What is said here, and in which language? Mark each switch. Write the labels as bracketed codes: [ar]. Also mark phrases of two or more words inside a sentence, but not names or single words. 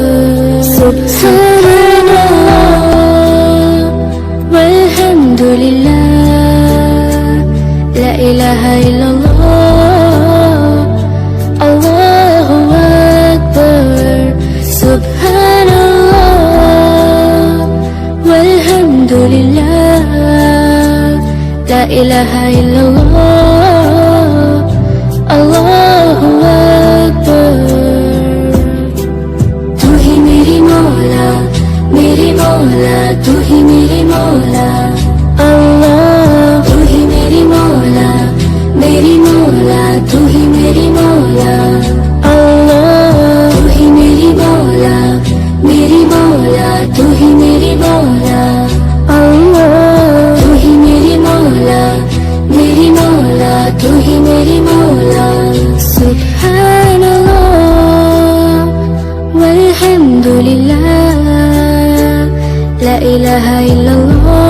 [ar] سبحان الله والحمد لله لا إله إلا الله الله أكبر سبحان الله والحمد لله لا إله إلا الله الله أكبر [ur] تو ہی میرا مولا تو ہی میرا مولا اللہ تو ہی میرا مولا تو ہی میرا مولا اللہ تو ہی میرا مولا تو ہی میرا مولا اللہ تو ہی میرا مولا تو ہی میرا مولا [ar] سبحان الله والحمد لله لا إله إلا الله